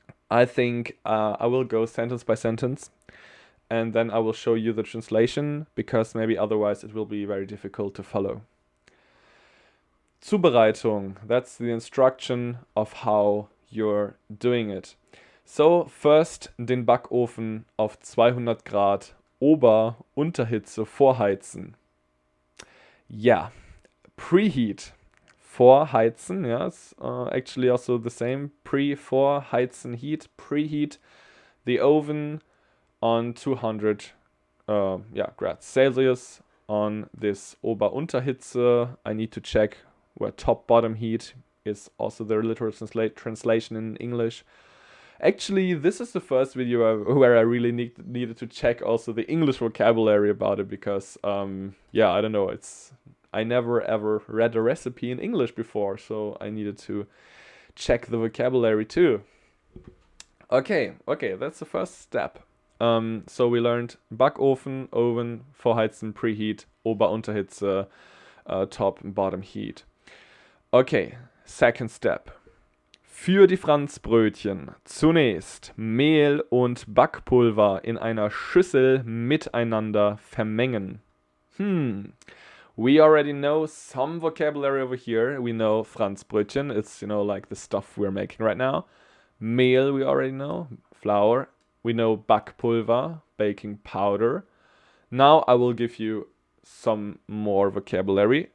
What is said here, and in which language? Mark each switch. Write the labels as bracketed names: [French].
[English] I think I will go sentence by sentence, and then I will show you the translation, because maybe otherwise it will be very difficult to follow. Zubereitung, that's the instruction of how you're doing it. So, first [German] den Backofen auf 200 Grad Ober-Unterhitze vorheizen. [English] Yeah, preheat. Vorheizen, yeah, it's actually also the same. Vorheizen, heat, preheat the oven on 200 grads Celsius on this Ober-Unterhitze. I need to check where top-bottom heat is also the literal translation in English. Actually, this is the first video where I really needed to check also the English vocabulary about it, because, I don't know, I never ever read a recipe in English before, so I needed to check the vocabulary too. Okay, that's the first step. So we learned Backofen, oven, vorheizen, preheat, Ober-Unterhitze, top and bottom heat. Okay, second step. [German] Für die Franzbrötchen zunächst Mehl und Backpulver in einer Schüssel miteinander vermengen. [English] We already know some vocabulary over here. We know Franzbrötchen, it's, like the stuff we're making right now. Mehl, we already know, flour. We know Backpulver, baking powder. Now I will give you some more vocabulary.